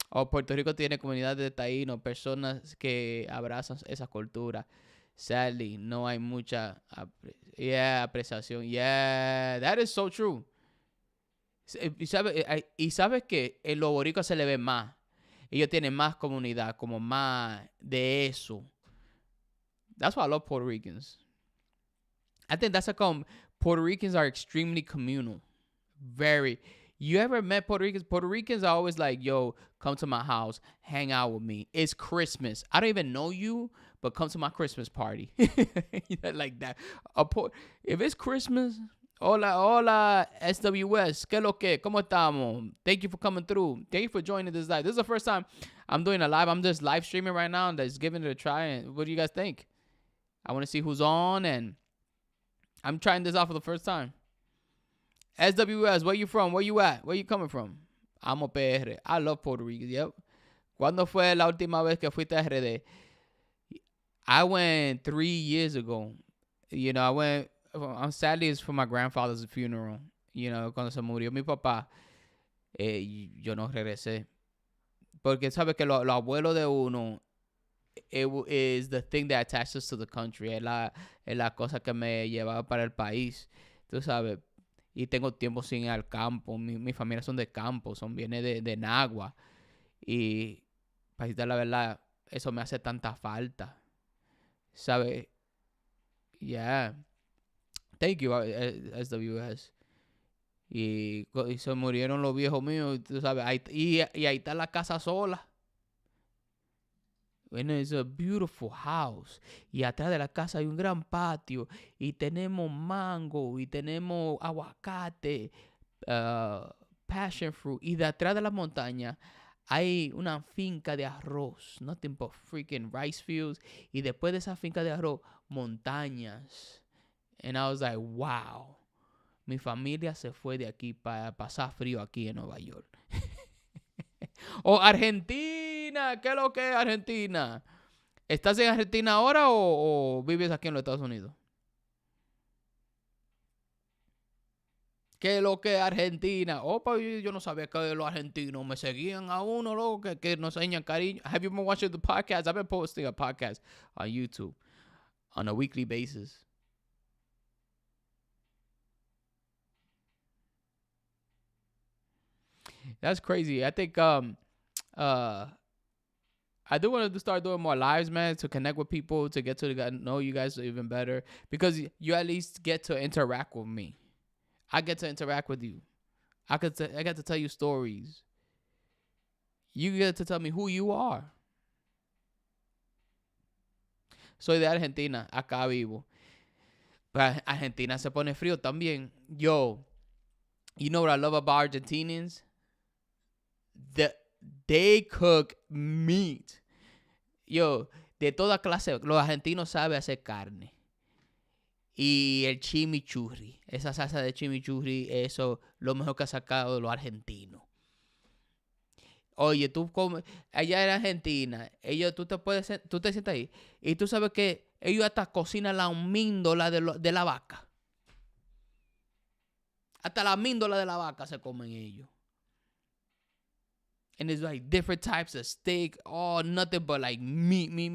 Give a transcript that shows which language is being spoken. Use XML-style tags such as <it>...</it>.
<es>Puerto Rico tiene comunidades de Taino, personas que abrazan esa cultura.</es> <en>Sadly,</en> <es>no hay mucha apreciación.</es> <en>Yeah, that is so true.</en> <es>Y sabes que en los boricuas se le ve más. Ellos tienen más comunidad, como más de eso.</es> <en>That's why I love Puerto Ricans. I think that's Puerto Ricans are extremely communal. Very. You ever met Puerto Ricans? Puerto Ricans are always like, yo, come to my house, hang out with me. It's Christmas. I don't even know you, but come to my Christmas party. Like that. If it's Christmas</en> <es>Hola, hola, SWS. ¿Qué lo que? ¿Cómo estamos?</es> <en>Thank you for coming through. Thank you for joining this live. This is the first time I'm doing a live. I'm just live streaming right now and just giving it a try. And what do you guys think? I want to see who's on, and I'm trying this out for the first time. SWS, where you from? Where you at? Where you coming from? I'm a PR. I love Puerto Rico. Yep.</en> <es>¿Cuándo fue la última vez que fuiste a RD?</es> <en>I went 3 years ago. You know, I went. Sadly, it's for my grandfather's funeral. You know,</en> <es>cuando se murió mi papá, yo no regresé. Porque sabe que los abuelos de uno</es> <en>is the thing that attaches us to the country.</en> <es>Es la cosa que me llevaba para el país. Tú sabes. Y tengo tiempo sin ir al campo. Mi familia son de campo, viene de Nagua. Y para decirte la verdad, eso me hace tanta falta. ¿Sabes?</es> <en>Yeah. Thank you, SWS.</en> <es>Y se murieron los viejos míos, tú sabes. Y ahí está la casa sola.</es> <en>Bueno, it's a beautiful house.</en> <es>Y atrás de la casa hay un gran patio. Y tenemos mango. Y tenemos aguacate.</es> <en>Passion fruit.</en> <es>Y de atrás de la montaña hay una finca de arroz.</es> <en>Nothing but freaking rice fields.</en> <es>Y después de esa finca de arroz, montañas.</es> <en>And I was like, wow.</en> <es>Mi familia se fue de aquí para pasar frío aquí en Nueva York. Argentina. ¿Qué es lo que es Argentina? ¿Estás en Argentina ahora o vives aquí en los Estados Unidos? ¿Qué es lo que es Argentina? Pues yo no sabía que los argentinos me seguían a uno, loco, que nos enseñan cariño.</es> <en>Have you been watching the podcast? I've been posting a podcast on YouTube on a weekly basis. That's crazy. I think I do want to start doing more lives, man, to connect with people, to get to know you guys even better, because you at least get to interact with me. I get to interact with you. I get to tell you stories. You get to tell me who you are.</en> <es>Soy de Argentina, acá vivo. Pero Argentina se pone frío también.</es> <en>Yo, you know what I love about Argentinians? They cook meat.</en> <es>Yo, de toda clase, los argentinos saben hacer carne. Y el chimichurri, esa salsa de chimichurri, eso lo mejor que ha sacado los argentinos. Oye, tú comes, allá en Argentina, tú te sientas ahí y tú sabes que ellos hasta cocinan la míndola de la vaca. Hasta la míndola de la vaca se comen ellos.</es> <en>And it's like different types of steak. Oh, nothing but like meat.</en>